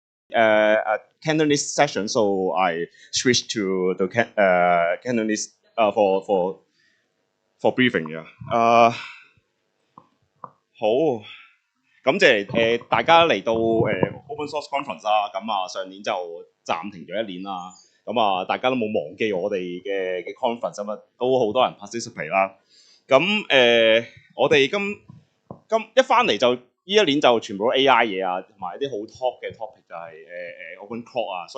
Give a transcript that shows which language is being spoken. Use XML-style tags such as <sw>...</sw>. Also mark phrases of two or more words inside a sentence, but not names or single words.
<en>Cantonese session, so I switched to the Cantonese for briefing 嘅。</en> <yue>好，感謝大家嚟到 Open Source Conference 啦。咁啊，上年就暫停咗1年啦。咁啊，大家都冇忘記我哋嘅 conference 啊，都好多人 participate 啦。咁我哋今一翻嚟就呢1年就全部都 AI 嘢啊，同埋一啲好 top 嘅 topic 就係Open Cloud 啊。</yue>